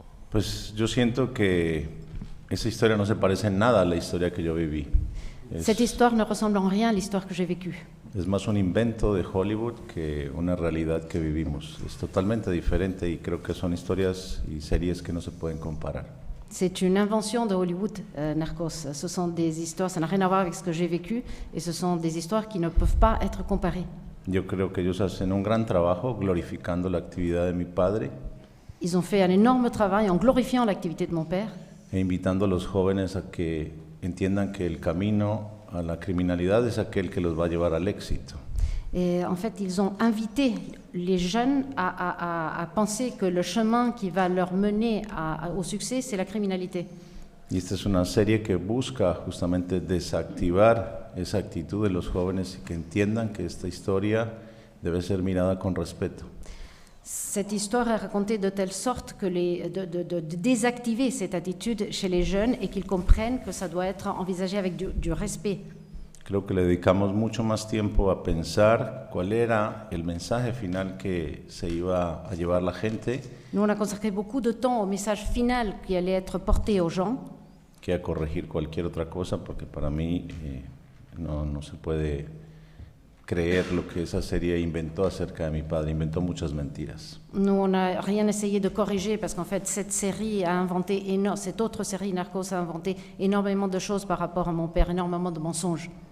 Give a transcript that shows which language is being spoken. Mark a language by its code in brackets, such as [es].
[es] Pues yo siento que esa historia no se parece en nada a la historia que yo viví. [fr] Cette histoire ne ressemble en rien à l'histoire que j'ai vécue. [es] Es más un invento de Hollywood que una realidad que vivimos. Es totalmente diferente y creo que son historias y series que no se pueden comparar. [fr] C'est une invention de Hollywood, Narcos. Ce sont des histoires, ça n'a rien à voir avec ce que j'ai vécu, et ce sont des histoires qui ne peuvent pas être comparées. [es] Yo creo que ellos hacen un gran trabajo glorificando la actividad de mi padre. [fr] Ils ont fait un énorme travail en glorifiant l'activité de mon père. [es] E invitando a los jóvenes a que entiendan que el camino a la criminalidad es aquel que los va a llevar al éxito. [fr] Et en fait, ils ont invité les jeunes à penser que le chemin qui va leur mener au succès, c'est la criminalité. [es] Y esta es una serie que busca justamente desactivar esa actitud de los jóvenes y que entiendan que esta historia debe ser mirada con respeto. [fr] Cette histoire est racontée de telle sorte que de désactiver cette attitude chez les jeunes et qu'ils comprennent que ça doit être envisagé avec du respect. [es] Creo que le dedicamos mucho más tiempo a pensar cuál era el mensaje final que se iba a llevar la gente. [fr] Nous, on a consacré beaucoup de temps au message final qui allait être porté aux gens. [es] Que a corregir cualquier otra cosa, porque para mí no se puede creer lo que esa serie inventó acerca de mi padre. Inventó muchas mentiras. [fr] Nous, on n'a rien essayé de corriger parce qu'en fait, cette série a inventé cette autre série, Narcos, a inventé énormément de choses par rapport à mon père, énormément de mensonges.